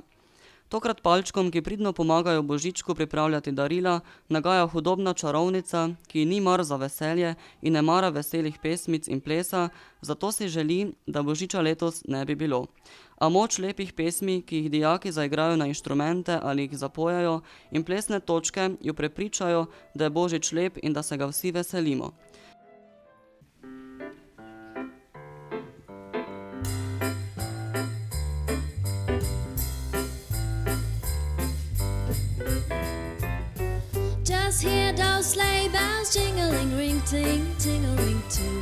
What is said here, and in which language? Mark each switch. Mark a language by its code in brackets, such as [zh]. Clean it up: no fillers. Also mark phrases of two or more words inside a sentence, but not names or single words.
[sl] Tokrat palčkom, ki pridno pomagajo Božičku pripravljati darila, nagaja hudobna čarovnica, ki ni mar za veselje in ne mara veselih pesmic in plesa, zato si želi, da Božiča letos ne bi bilo. A moč lepih pesmi, ki jih dijaki zaigrajo na inštrumente ali jih zapojajo, in plesne točke jo prepričajo, da je Božič lep in da se ga vsi veselimo. [en] Just hear those sleigh bells jingling, ring, ting, tingling too.